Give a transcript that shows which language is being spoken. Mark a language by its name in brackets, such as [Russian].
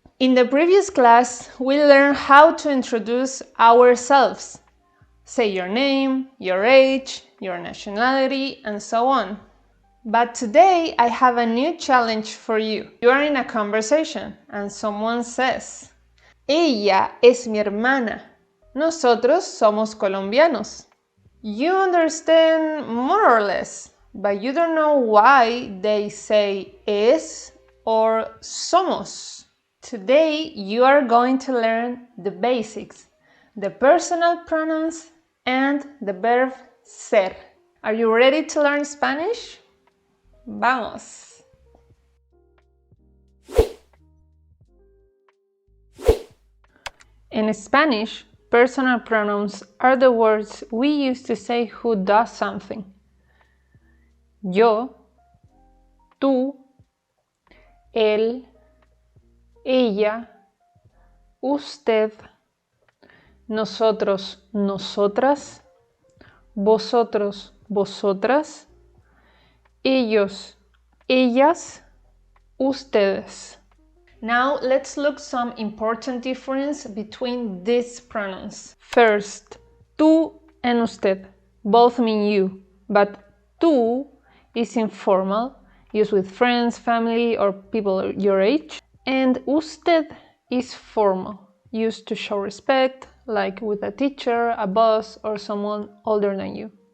[English] In the previous class, we learned how to introduce ourselves. Say your name, your age, your nationality, and so on. But today I have a new challenge for you. You are in a conversation and someone says, [Spanish] Ella es mi hermana. Nosotros somos colombianos. [English] You understand more or less, but you don't know why they say es or somos. Today you are going to learn the basics, the personal pronouns and the verb ser. Are you ready to learn Spanish? Vamos! In Spanish, personal pronouns are the words we use to say who does something. [Spanish] Yo, tú, él, ella, usted, nosotros, nosotras, vosotros, vosotras, ellos, ellas, ustedes. [English] Now let's look some important difference between these pronouns. First, tú and usted both mean you, but tú is informal, used with friends, family, or people your age, and usted is formal, used to show respect, like with a teacher, a boss, or someone older than you.